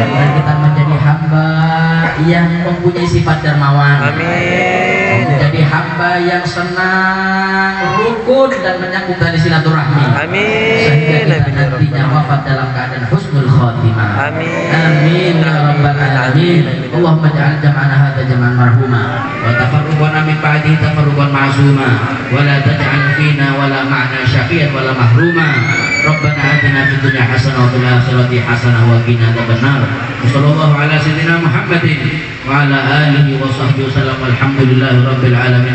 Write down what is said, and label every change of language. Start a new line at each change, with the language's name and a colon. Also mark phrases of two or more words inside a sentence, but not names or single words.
Indonesian: Mudah-mudahan kita menjadi hamba yang mempunyai sifat dermawan. Amin. Menjadi hamba yang senang, rukun dan menyambung tali silaturahmi. Amin. Sehingga kita nantinya wafat dalam keadaan
Arabic: حسن الخاتمة. آمين. آمين يا رب العالمين. اللهم اجعل جمعنا هذا جمعا مرحوما وتفرقنا من بعده تفرقا معصوما ولا تجعل فينا ولا معنا شقيا ولا محروما. ربنا آتنا في الدنيا حسنة وفي الآخرة حسنة وقنا عذاب النار. وصلى الله على سيدنا محمد وعلى آله وصحبه وسلم. الحمد لله رب العالمين.